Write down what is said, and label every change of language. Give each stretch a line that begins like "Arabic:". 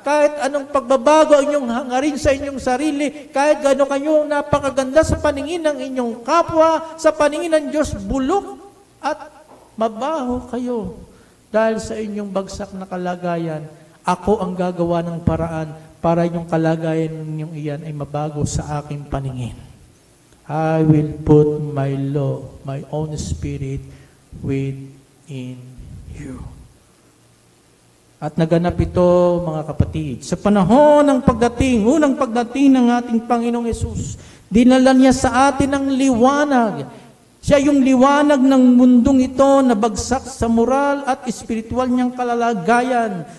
Filipino: Kahit anong pagbabago ang inyong hangarin sa inyong sarili, kahit gano'n kayong napakaganda sa paningin ng inyong kapwa, sa paningin ng Diyos, bulok at mabaho kayo. Dahil sa inyong bagsak na kalagayan, ako ang gagawa ng paraan para inyong kalagayan ninyong iyan ay mabago sa aking paningin.
English: I will put my law, my own spirit within you.
Filipino: At naganap ito, mga kapatid, sa panahon ng unang pagdating ng ating Panginoong Hesus, dinala niya sa atin ang liwanag. Siya yung liwanag ng mundong ito na bagsak sa moral at espiritual niyang kalalagayan.